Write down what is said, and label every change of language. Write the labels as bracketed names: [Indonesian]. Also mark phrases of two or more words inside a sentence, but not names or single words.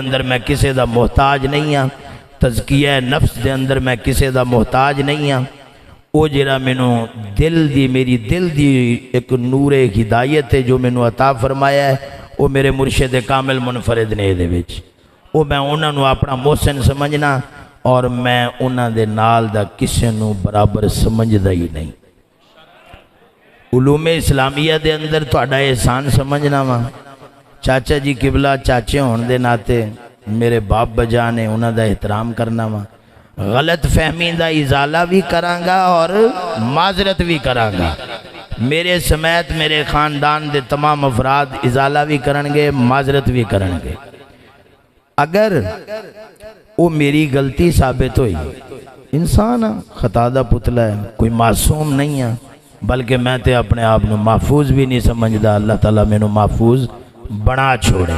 [Punjabi] اندر میں کسے دا محتاج نہیں ہاں، تزکیہ نفس دے اندر میں کسے دا محتاج نہیں ہاں، وہ جڑا مینوں دل دی میری دل دی ایک نور ہدایت ہے جو مینوں عطا فرمایا ہے، وہ میرے مرشد کامل منفرد نے دے وچ، وہ میں انہاں نو اپنا محسن سمجھنا اور میں انہاں دے نال دا کسے نو برابر سمجھدا ہی نہیں۔ علوم اسلامیہ دے اندر تہاڈا احسان سمجھنا وا، چاچا جی قبلہ چاچے ہون دے ناتے میرے باپ بجا نے انہاں دا احترام کرنا وا، غلط فہمی دا ازالہ بھی کرانگا اور معذرت بھی کرانگا۔ میرے سمیت میرے خاندان دے تمام افراد ازالہ بھی کرنگے، معذرت بھی کرنگے۔ اگر وہ میری غلطی ثابت ہوئی، انسان خطا دا پتلا ہے، کوئی معصوم نہیں ہے، بلکہ میں تے اپنے آپ نو محفوظ بھی نہیں سمجھدا، اللہ تعالیٰ میں نو محفوظ بنا چھوڑے۔